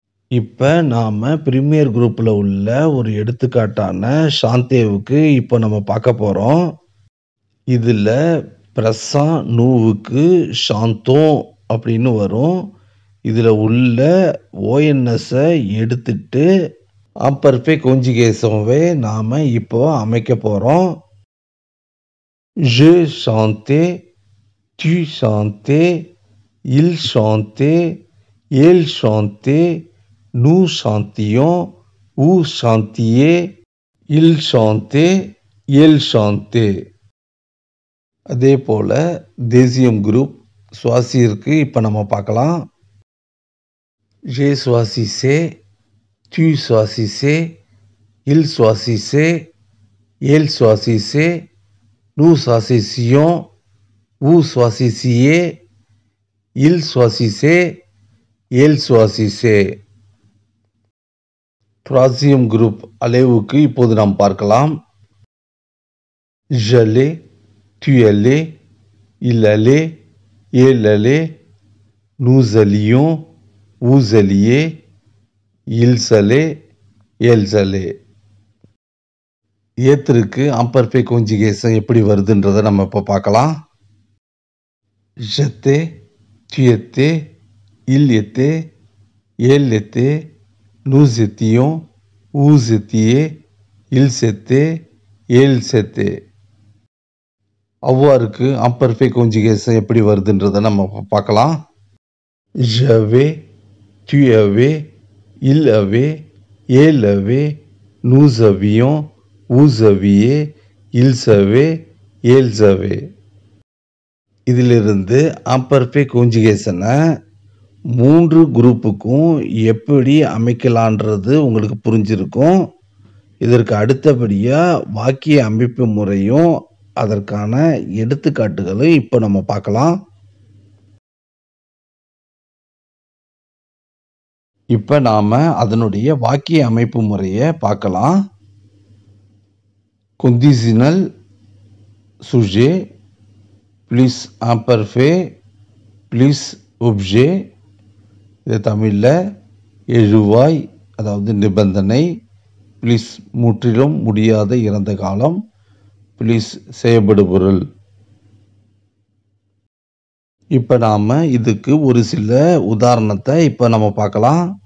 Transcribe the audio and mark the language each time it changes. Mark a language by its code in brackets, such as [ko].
[ta] இப்போ நாம் பிரீமியர் குரூப்பில் உள்ள ஒரு எடுத்துக்காட்டான சாந்தேவுக்கு இப்போ நம்ம பார்க்க போகிறோம். இதில் பிரசன் நூவுக்கு சாந்தோம் அப்படின்னு வரும். இதில் உள்ள ஓஎன்எஸ்ஸை எடுத்துட்டு imperfect conjugation நாம் இப்போ அமைக்க போகிறோம். [fr] Je chantais, tu chantais, il chantait, elle chantait, nous chantions, vous chantiez, il chantait, elle chantait. [ta] அதே போல் தேசியம் குரூப் சுவாசியிருக்கு இப்போ நம்ம பார்க்கலாம். [fr] Je choisissais, tu choisissais, il choisissait, elle choisissait, nous choisissions, Vous choisissiez, il choisissait, elle choisissait. [ta] Troisième groupe அளவுக்கு இப்போது நாம் பார்க்கலாம். [fr] J'allais, tu allais, il allait, elle allait, nous allions, vous alliez, ils allaient, elles allaient. [ta] ஏத்திற்கு imperfect conjugation எப்படி வருதுன்றதை நம்ம இப்போ பார்க்கலாம். [fr] J'étais, tu étais, il était, elle était, nous étions, vous étiez, ils étaient, elles étaient. [ta] அவ்வாறுக்கு imperfect conjugation எப்படி வருதுன்றதை நம்ம பார்க்கலாம். [fr] J'avais, tu avais, il avait, elle avait, nous avions, vous aviez, ils avaient, elles avaient. [ta] இதிலிருந்து imperfect conjugation-ஐ 3 குரூப்புக்கும் எப்படி அமைக்கலான்றது உங்களுக்கு புரிஞ்சிருக்கும். இதற்கு அடுத்தபடியாக வாக்கிய அமைப்பு முறையும் அதற்கான எடுத்துக்காட்டுகளும் இப்போ நம்ம பார்க்கலாம். இப்போ நாம் அதனுடைய வாக்கிய அமைப்பு முறையை பார்க்கலாம். [fr] conditionnel sujet plus imperfect plus objet. [ta] இது தமிழில் எழுவாய் அதாவது நிபந்தனை ப்ளீஸ் முற்றிலும் முடியாத இறந்த காலம் ப்ளீஸ் செயல்படுபொருள். இப்போ நாம் இதுக்கு ஒரு சில உதாரணத்தை இப்போ நம்ம பார்க்கலாம்.